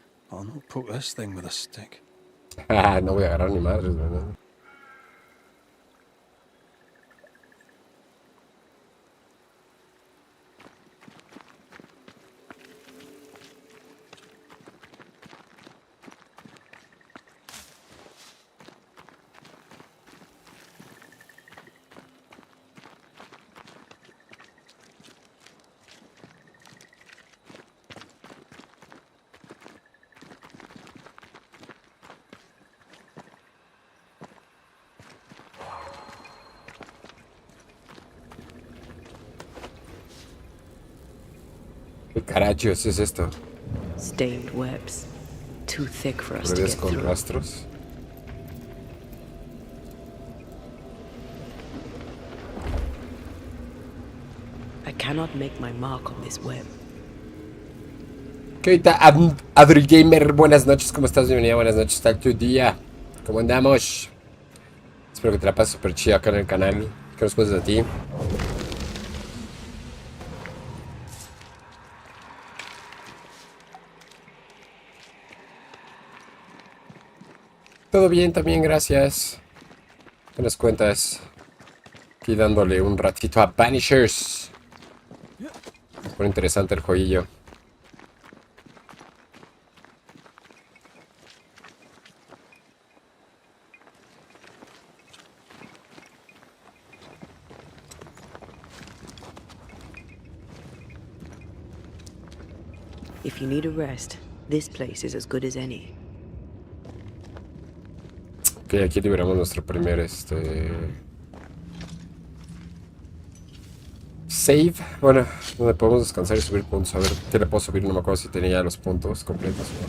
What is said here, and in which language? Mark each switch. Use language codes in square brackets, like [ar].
[en] I'll not poke this thing with a stick. [es] no voy a agarrar ni madres, ¿verdad? ¿Qué carachos es esto? [en] Stained webs. Too thick for us to [es] ¿Redes [en] get [es] con [en] through. [es] rastros? [en] I cannot make my mark on this web. [es] ¿Qué tal, Adri Gamer? Buenas noches, ¿cómo estás? Bienvenida, buenas noches, tal tu día. ¿Cómo andamos? Espero que te la pases súper chido acá en el canal. ¿Qué nos cuentas de ti? Todo bien también, gracias. ¿Qué nos cuentas? Aquí dándole un ratito a Banishers. Muy interesante el jueguillo. [en] If you need a rest, this place is as good as any. [es] Ok, aquí liberamos nuestro primer save. Bueno, donde podemos descansar y subir puntos. A ver, ¿qué le puedo subir? No me acuerdo si tenía ya los puntos completos.